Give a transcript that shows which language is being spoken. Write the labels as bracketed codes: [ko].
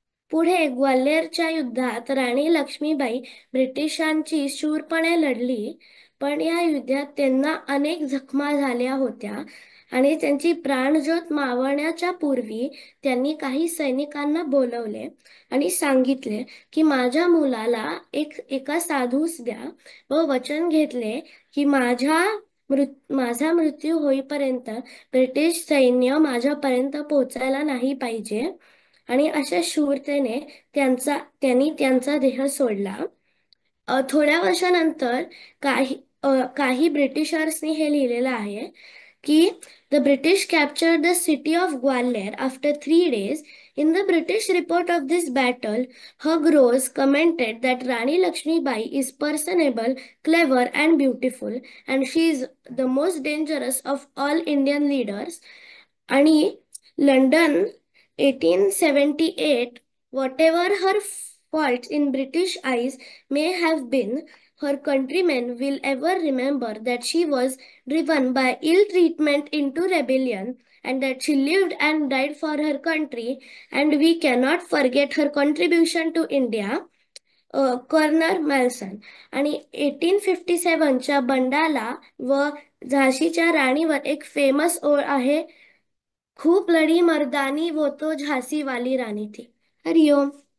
[mr] पुढे ग्वाल्हेरच्या युद्धात राणी लक्ष्मीबाई ब्रिटिशांची शूरपणे लढली, पण या युद्धात त्यांना अनेक जखमा झाल्या होत्या आणि त्यांची प्राणज्योत मावळण्याच्या पूर्वी त्यांनी काही सैनिकांना बोलवले आणि सांगितले की माझ्या मुलाला एका साधूस द्या व वचन घेतले की माझा मृत्यू होईपर्यंत ब्रिटिश सैन्य माझ्यापर्यंत पोहोचायला नाही पाहिजे. आणि अशा शूरतेने त्यांनी त्यांचा देह सोडला. थोड्या वर्षानंतर काही ब्रिटिशर्सनी हे लिहिलेलं आहे की [en] the British captured the city of Gwalior after 3 days. In the British report of this battle, Hugh Rose commented that Rani Lakshmibai is personable, clever, and beautiful, and she is the most dangerous of all Indian leaders. [mr] आणि London [en] 1878, whatever her faults in British eyes may have been, her countrymen will ever remember that she was driven by ill treatment into rebellion and that she lived and died for her country, and we cannot forget her contribution to India. [mr] Colonel मॅल्सन. आणि 1857च्या बंडाला व झाशीच्या राणीवर एक famous ओळ आहे, [hi] खूप लढी मर्दानी वो तो झांसी वाली रानी थी. [mr] हरिओम.